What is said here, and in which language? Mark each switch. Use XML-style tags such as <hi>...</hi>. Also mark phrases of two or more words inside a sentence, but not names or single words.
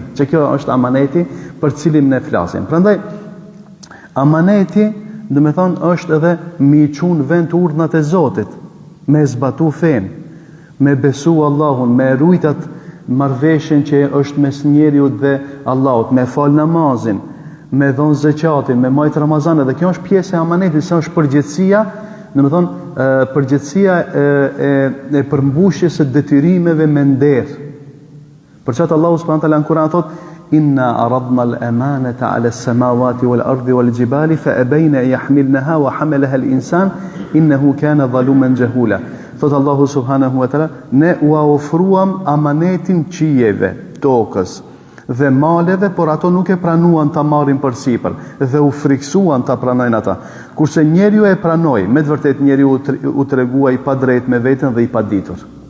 <sq>Që kjo është amaneti për cilin ne flasim. Prandaj amaneti, do me thonë, është edhe mi çun vend urdhnat e Zotit, me zbatu fen, me besu Allahun, me rujtat marrveshjen që është mes njeriu dhe Allahut, me fal namazin, me dhon zakatin, me majt Ramazan, dhe kjo është pjesë e amanetit, sa është përgjegjësia, do me thonë, përgjegjësia e përmbushjes së detyrimeve me nder. Për çfarë Allahu</sq> <ar>سبحانه وتعالى</ar> <sq>në Kur'an thotë:</sq> <ar>إنا عرضنا الأمانة على السماوات والأرض والجبال فأبين يحملنها وحملها الإنسان إنه كان ظلوما جهولا.</ar> <sq>Thot Allahu</sq> <ar>سبحانه وتعالى,</ar> <sq>ne u ofruam amanetin qijeve, tokës dhe maleve, por ato nuk e pranuan ta marrin përsipër dhe u friksuan ta pranojnë ata. Kurse njeriu e pranoi, me të vërtetë njeriu u tregua i padrejt me veten dhe i paditur.</sq>